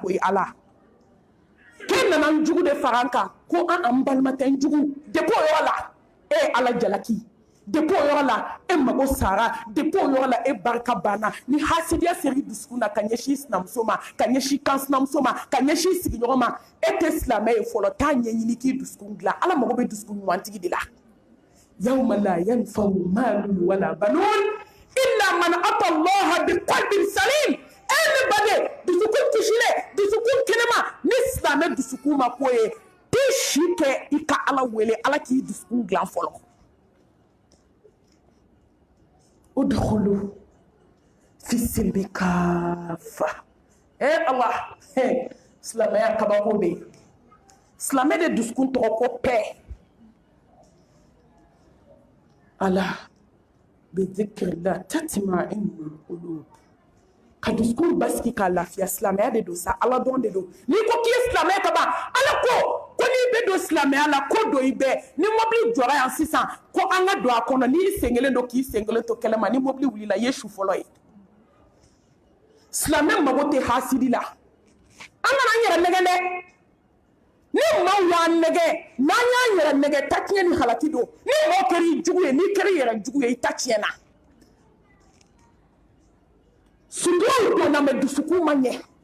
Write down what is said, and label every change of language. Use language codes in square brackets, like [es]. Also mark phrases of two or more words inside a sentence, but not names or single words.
[bm] ko ye ala k'e nana n jugu de fara an kan ko an balima tɛ n jugu depuis o yɔrɔ la e ye ala jalaki depuis o yɔrɔ la e mago sara depuis o yɔrɔ la e barika banna ni hasidiya seri dusukun na ka ɲɛsin sinamuso ma ka ɲɛsin kan sinamuso ma ka ɲɛsin sigiɲɔgɔn ma e tɛ silamɛ ye fɔlɔ taa ɲɛɲini k'i dusukun dilan ala mago bɛ dusukun ɲumantigi de la [ar] يوم لا ينفع مال ولا بنون إلا من أتى الله بقلب سليم [bm] ne bade dusukun kisilen dusukun kɛnɛma ni silamɛ dusukun ma ko ye t'i si kɛ i ka ala wele ala k'i dusukun dilan fɔlɔ [ar] ادخلوا في السلم كافة [bm] ala silamɛya kabako bɛ yen silamɛ de dusukun tɔgɔ ko pɛ [ar] ألا بذكر الله تطمئن القلوب [bm] ka dusukun basiki ka lafiya silamɛya de don sa ala dɔn de don n'i ko k'i ye silamɛ ka ban ala ko n'i bɛ don silamɛya la ko don i bɛɛ ni mobili jɔra yan sisan ko an ka don a kɔnɔ n'i sen kelen don k'i sen kelen to kɛlɛ ma ni mobili wulila i ye su fɔlɔ ye silamɛ mago tɛ hasidi la an kana an yɛrɛ nɛgɛ dɛ ni maaw y'an nɛgɛ n'an y'an yɛrɛ nɛgɛ ta tiɲɛ ni halaki don ni mɔgɔ kɛra i jugu ye n'i kɛra i yɛrɛ jugu ye i ta tiɲɛna suguyaw donna mɛ dusukun ma ɲɛ